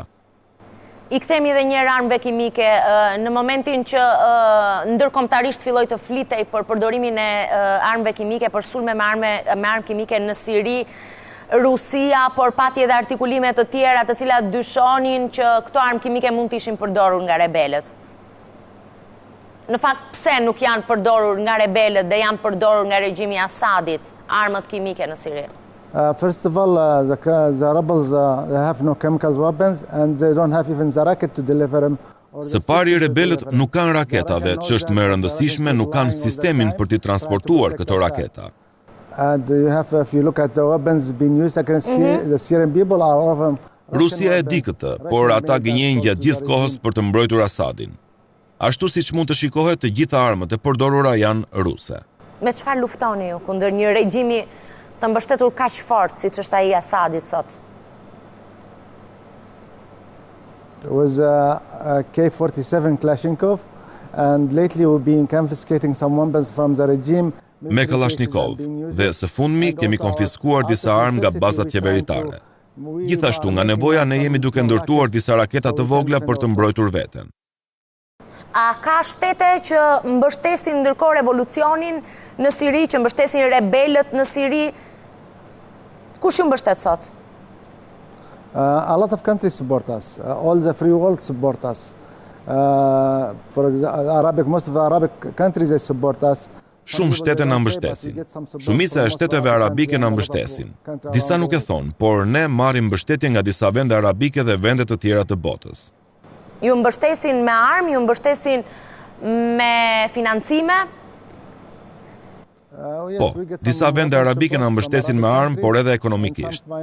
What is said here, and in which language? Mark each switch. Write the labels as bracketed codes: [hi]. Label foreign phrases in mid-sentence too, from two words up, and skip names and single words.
[sq] I kthemi edhe një herë armëve kimike në momentin që ndërkombëtarisht filloi të flitej për përdorimin e armëve kimike, për sulme me armë kimike në Siri, Rusia, por pati edhe artikulime të tjera të cilat dyshonin që këto armë kimike mund të ishin përdorur nga rebelët. Në fakt, pse nuk janë përdorur nga rebelët dhe janë përdorur nga regjimi Asadit armët kimike në Siri? [en] First of all, the rebels they have no chemical weapons and they don't have even the rocket to deliver them. [sq] Së pari, rebelët nuk kanë raketa dhe ç'është më e rëndësishme, nuk kanë sistemin për t'i transportuar këto raketa. [en] And you have, if you look at the weapons being used against the Syrian people, are all of them. [sq] Rusia e di këtë, por ata gënjejnë gjatë gjithë kohës për të mbrojtur Asadin. Ashtu siç mund të shikohet, të gjitha armët e përdorura janë ruse. Me çfarë luftoni ju kundër një regjimi të mbështetur kaq fort siç është ai i Asadit sot? [en] It was a K-47 Kalashnikov, and lately we've been confiscating some weapons from the regime. [sq] Me Kalashnikov, dhe së fundmi kemi konfiskuar disa armë nga bazat qeveritare. Gjithashtu, nga nevoja ne jemi duke ndërtuar disa raketa të vogla për të mbrojtur veten. A ka shtete që mbështesin ndërkohë revolucionin në Siri, që mbështesin rebelët në Siri? Kush ju mbështet sot? [en] A lot of countries support us. All the free world support us. For example, most of the Arabic countries they support us. [sq] Shumë shtete na mbështesin. Shumica e shteteve arabike na mbështesin. Disa nuk e thonë, por ne marrim mbështetje nga disa vende arabike dhe vende të tjera të botës. Ju mbështesin me armë, ju mbështesin me financime? Po, disa vende arabike na mbështesin me armë, por edhe ekonomikisht.